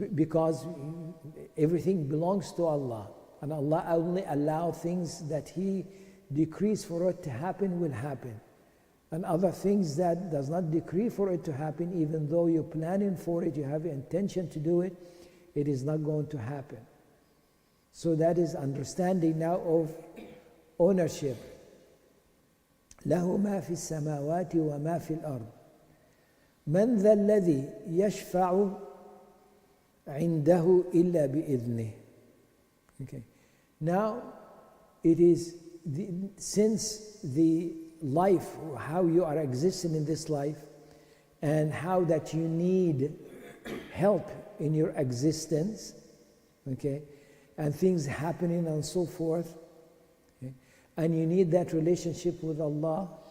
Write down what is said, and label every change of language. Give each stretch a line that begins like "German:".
English: Because everything belongs to Allah. And Allah only allows things that He decrees for it to happen will happen. And other things that does not decree for it to happen, even though you're planning for it, you have intention to do it, it is not going to happen. So that is understanding now of ownership.
Arabic: له ما في السماوات وما في الأرض من ذا الذي يشفع عنده إلا بإذنه.
English: Okay. Now it is since the life, how you are existing in this life, and how that you need help in your existence, okay, and things happening and so forth, okay, and you need that relationship with Allah.